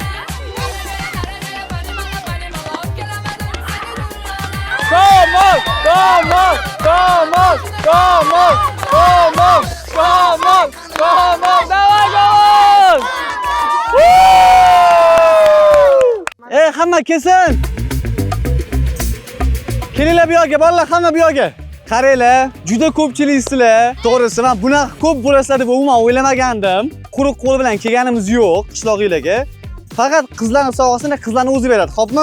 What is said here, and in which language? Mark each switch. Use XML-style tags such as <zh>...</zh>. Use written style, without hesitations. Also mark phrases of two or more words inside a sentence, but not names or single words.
<es>Vamos! Vamos! Vamos! Vamos! Vamos! Vamos! Vamos! Давай, vamos!</es> <uz>Ey, hamma kelsin. Kelinglar bu yoqqa, bolalar, hamma bu yoqqa. Qaranglar, juda ko'pchiliksizlar. To'g'risi, men bunaqa ko'p bo'lasizlar deb umuman o'ylamagandim. Quruq qo'l bilan kelganimiz yo'q qishloqinglarga. Faqat qizlarning sovg'asini qizlarni o'zi beradi, xo'pmi?</uz>